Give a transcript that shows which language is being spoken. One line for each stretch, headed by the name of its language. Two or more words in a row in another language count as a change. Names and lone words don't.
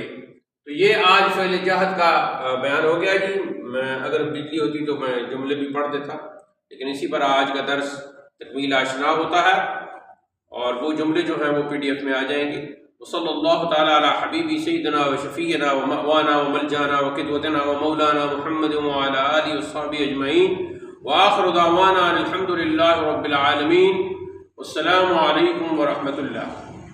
Urdu: تو یہ آج فعل جہت کا بیان ہو گیا جی۔ میں اگر بجلی ہوتی تو میں جملے بھی پڑھ دیتا، لیکن اسی پر آج کا درس تکمیل آشنا ہوتا ہے، اور وہ جملے جو ہیں وہ PDF میں آ جائیں گے۔
Arabic: وصلی اللہ تعالی علی حبیبی سیدنا و شفیعنا و مأوانا و ملجانا و قدوتنا و مولانا محمد وعلی آلہ وصحبہ اجمعین، وآخر دعوانا الحمد للہ رب العالمین، والسلام علیکم ورحمۃ اللہ۔